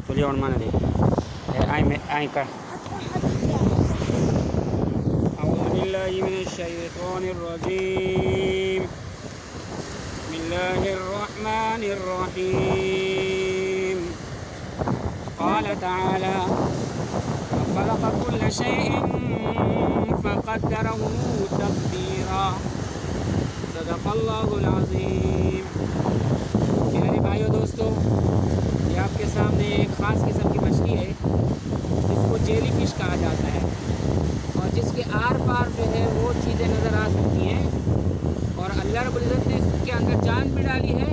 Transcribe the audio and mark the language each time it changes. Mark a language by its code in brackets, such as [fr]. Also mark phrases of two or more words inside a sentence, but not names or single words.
[ar] जोड़ मान दे आई में आई का أعوذ بالله من الشيطان الرجيم بسم الله الرحمن الرحيم قال تعالى خلق كل شيء فقدره تقديرا صدق الله العظيم. [ur] پیارے بھائیوں دوستوں، یہ آپ کے سامنے ایک خاص قسم کی مچھلی ہے جس کو [en] jelly fish [ur] کہا جاتا ہے اور جس کے آر پار جو ہے وہ چیزیں نظر آ سکتی ہیں اور [ar] الله رب العزة [ur] نے اس کے اندر جان بھی ڈالی ہے.